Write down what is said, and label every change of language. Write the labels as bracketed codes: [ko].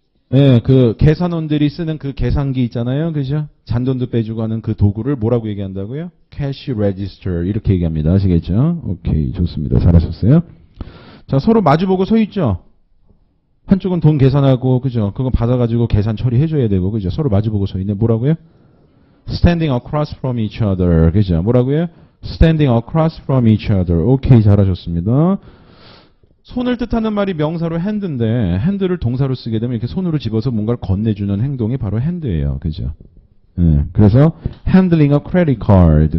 [ko] 네, 그 계산원들이 쓰는 그 계산기 있잖아요. 그죠? 잔돈도 빼주고 하는 그 도구를 뭐라고 얘기한다고요? [en] cash register [ko] 이렇게 얘기합니다. 아시겠죠? 오케이, 좋습니다. 잘하셨어요. 자, 서로 마주보고 서 있죠? 한쪽은 돈 계산하고, 그죠? 그거 받아가지고 계산 처리해줘야 되고, 그죠? 서로 마주보고 서 있네. 뭐라고요? [en] Standing across from each other. [ko] 그죠? 뭐라고요? [en] Standing across from each other. [ko] 오케이, 잘하셨습니다. 손을 뜻하는 말이 명사로 핸드인데, 핸드를 동사로 쓰게 되면 이렇게 손으로 집어서 뭔가를 건네주는 행동이 바로 핸드예요. 그죠? 그래서 [en] handling a credit card.